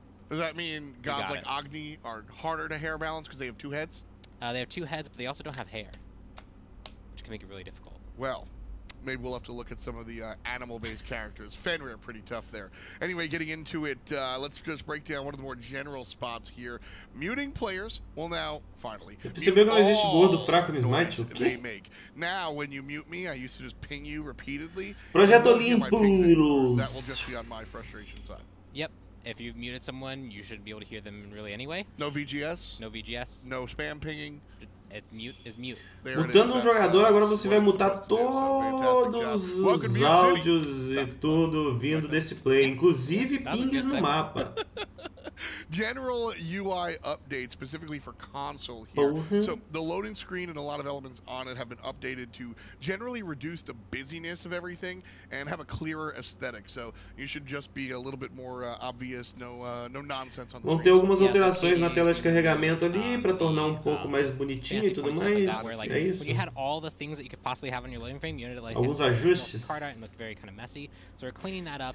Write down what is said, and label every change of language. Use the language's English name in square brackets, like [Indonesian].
[English] Does that mean gods like Agni are harder to hair balance because they have 2 heads? They have 2 heads, but they also don't have hair, which can make it really difficult. Well, maybe we'll have to look at some of the animal-based characters. Fenrir, pretty tough there. Anyway, getting into it, let's just break down one of the more general spots here. Muting players will now, finally, [Portuguese] percebeu que não existe gordo fraco no Smite? O quê? [English] Now, when you mute me, I used to just ping you repeatedly. [Portuguese] Projeto Olympus. [English] That will just be on my frustration side. Yep. If you've muted someone, you should be able to hear them really anyway. No VGS. No VGS. No spam pinging. It's mute is mute. [Portuguese] Mutando um jogador, agora você vai mutar todos os áudios e tudo vindo desse play, inclusive pings no mapa. [English] General UI update specifically for console here. So the loading screen and a lot of elements on it have been updated to generally reduce the busyness of everything and have a clearer aesthetic. So you should just be a little bit more obvious, no nonsense on the [Portuguese] Vão ter algumas alterações na tela de carregamento ali para tornar um pouco mais bonitinho e tudo mais. É isso. [English] When you had all the things that you could possibly have on your loading frame, you ended like [Portuguese] alguns ajustes. [English] Card art and looked very kind of messy. So we're cleaning that up.